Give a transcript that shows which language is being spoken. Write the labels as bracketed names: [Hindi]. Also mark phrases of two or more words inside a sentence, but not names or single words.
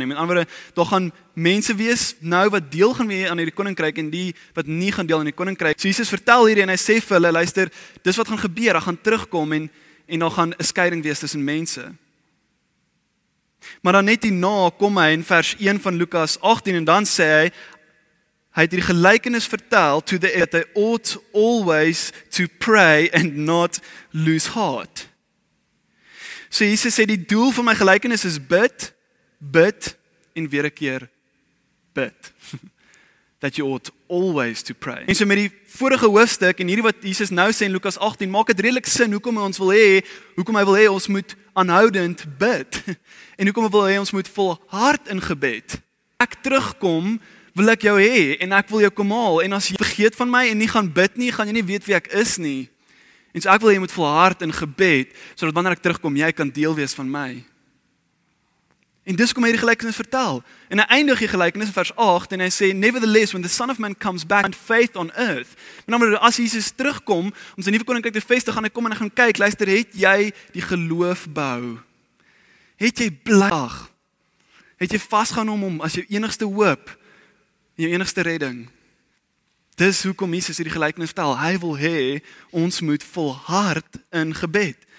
[Afrikaans] Met ander woorde, daar gaan mense wees nou wat deel gaan wees aan hierdie koninkryk en die wat nie gaan deel aan die koninkryk. So Jesus vertel hierdie en hy sê vir hulle, luister, dis wat gaan gebeur, hy gaan terugkom en daar gaan 'n skeiding wees tussen mense. Maar dan net hierna kom hy in vers 1 van Lukas 18 en dan sê hy het hierdie gelykenis vertel [English] to the that they ought always to pray and not lose heart. [Afrikaans] So Jesus sê die doel van my gelykenis is bid en weer 'n keer bid. [English] That you ought always to pray. [Afrikaans] En so met die vorige hoofstuk en hierdie wat Jesus nou sê in Lukas 18, maak dit redelik sin hoekom hy wil hê ons moet aanhoudend bid. En hoekom hy wil hê ons moet volhard in gebed. Ek terugkom, wil ek jou hê en ek wil jou kom haal en as jy vergeet van my en nie gaan bid nie, gaan jy nie weet wie ek is nie. En so ek wil hê jy moet volhard in gebed sodat wanneer ek terugkom, jy kan deel wees van my. En dis kom hy die gelykenis vertel. En hy eindig die gelykenis in vers 8 en hy sê, [English] nevertheless, when the Son of Man comes back and faith on earth. [Afrikaans] Maar as Jesus terugkom om sy nuwe koninkryk te vestig, gaan hy kom en hy gaan kyk, luister, het jy die geloof bou? Het jy bly? Het jy vasgehou om hom as jou enigste hoop en jou enigste redding? Dis hoekom Jesus hierdie gelykenis vertel. Hy wil hê ons moet volhard in gebed.